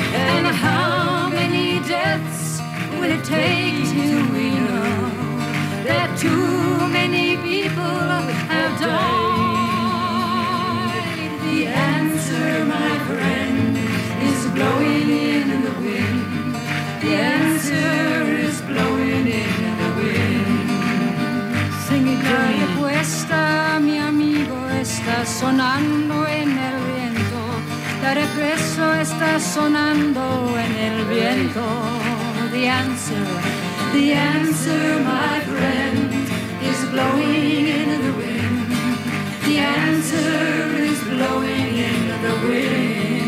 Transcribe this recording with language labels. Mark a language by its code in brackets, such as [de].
[en] And how many deaths will it take till we know that too many people have died? The answer, my friend, blowing in the wind, the answer is blowing in the wind. Sing it, [es] la respuesta, mi amigo, está sonando en el viento. La respuesta está sonando en el viento. [en] The answer, my friend, is blowing in the wind. The answer is blowing in the wind.